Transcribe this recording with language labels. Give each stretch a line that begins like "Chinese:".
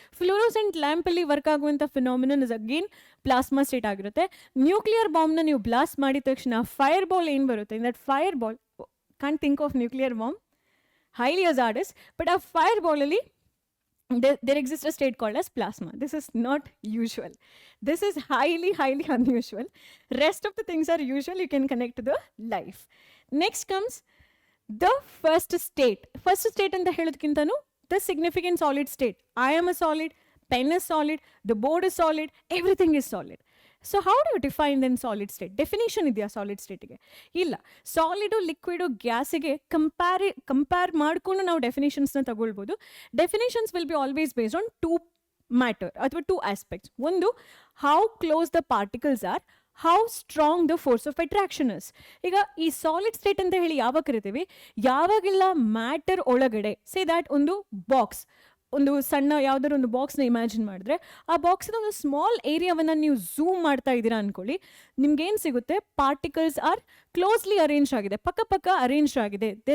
Kannada: ಫ್ಲೂರೋಸೆಂಟ್ ಲ್ಯಾಂಪಲ್ಲಿ work ಆಗುವಂಥ phenomenon is again plasma state ಆಗಿರುತ್ತೆ. Nuclear ಬಾಂಬ್ನ ನೀವು ಬ್ಲಾಸ್ಟ್ ಮಾಡಿದ ತಕ್ಷಣ ಫೈರ್ ಬಾಲ್ ಏನು ಬರುತ್ತೆ,
English: in that fire ball, can't think of nuclear bomb, highly hazardous, but
Kannada: ಆ fire ಬಾಲಲ್ಲಿ
English: there exists a state called as plasma. This is not usual. This is highly unusual. Rest of the things are usual. You can connect to the life. Next comes the first state. First state
Kannada: anta helodkintanu
English: the significant solid state. I am a solid, pen is solid, the board is solid, everything is solid. So how do you define then solid state?
Kannada: Definition ಇದೆಯಾ solid ಸ್ಟೇಟಿಗೆ? ಇಲ್ಲ. Solid, liquid, ಗ್ಯಾಸಿಗೆ compare ಮಾಡಿಕೊಂಡು ನಾವು ಡೆಫಿನೇಷನ್ಸ್ನ ತಗೊಳ್ಬೋದು.
English: Definitions will be always based on 2 matter ಅಥವಾ 2 aspects. ಒಂದು, how close the particles are, how strong the force of attraction is.
Kannada: ಈಗ ಈ solid state ಅಂತ ಹೇಳಿ ಯಾವಾಗ ಕರಿತೀವಿ, ಯಾವಾಗೆಲ್ಲ ಮ್ಯಾಟರ್ ಒಳಗಡೆ ಸೇ ದ್ಯಾಟ್ ಒಂದು ಬಾಕ್ಸ್, ಒಂದು ಸಣ್ಣ ಯಾವ್ದಾದ್ರು ಒಂದು ಬಾಕ್ಸ್ನ ಇಮ್ಯಾಜಿನ್ ಮಾಡಿದ್ರೆ ಆ ಬಾಕ್ಸ್ನ ಒಂದು ಸ್ಮಾಲ್ ಏರಿಯಾವನ್ನು ನೀವು ಝೂಮ್ ಮಾಡ್ತಾ ಇದ್ದೀರಾ ಅನ್ಕೊಳ್ಳಿ, ನಿಮ್ಗೇನು ಸಿಗುತ್ತೆ, ಪಾರ್ಟಿಕಲ್ಸ್ ಆರ್ ಕ್ಲೋಸ್ಲಿ ಅರೇಂಜ್ ಆಗಿದೆ, ಪಕ್ಕ ಪಕ್ಕ ಅರೇಂಜ್ ಆಗಿದೆ.